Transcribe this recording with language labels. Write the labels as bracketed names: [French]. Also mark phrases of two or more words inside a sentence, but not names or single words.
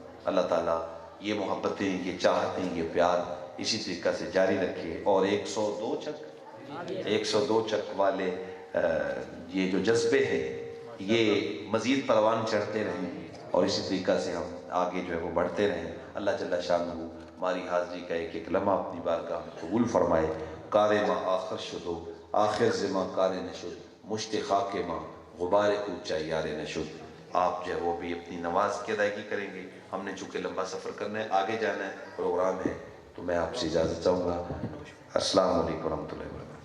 [Urdu] اللہ تعالیٰ یہ محبتیں، یہ چاہتیں، یہ پیار اسی طریقہ سے جاری رکھے، اور 102 چک والے یہ جو جذبے ہیں یہ مزید پروان چڑھتے رہیں، اور اسی طریقہ سے ہم آگے جو ہے وہ بڑھتے رہیں۔ اللہ جل شانہ ہماری حاضری کا ایک ایک لمحہ اپنی بارگاہ میں قبول فرمائے۔ [Persian] کار ما آخر شدو، آخر زما کار نشد، مشت خاک ما غبار کوچا یار نشد. [Urdu] آپ جو ہے وہ بھی اپنی نماز کی ادائیگی کریں گے. ہم نے چونکہ لمبا سفر کرنا ہے، آگے جانا ہے، پروگرام ہے، تو میں آپ سے اجازت چاہوں گا. [Arabic] السلام علیکم ورحمۃ اللہ.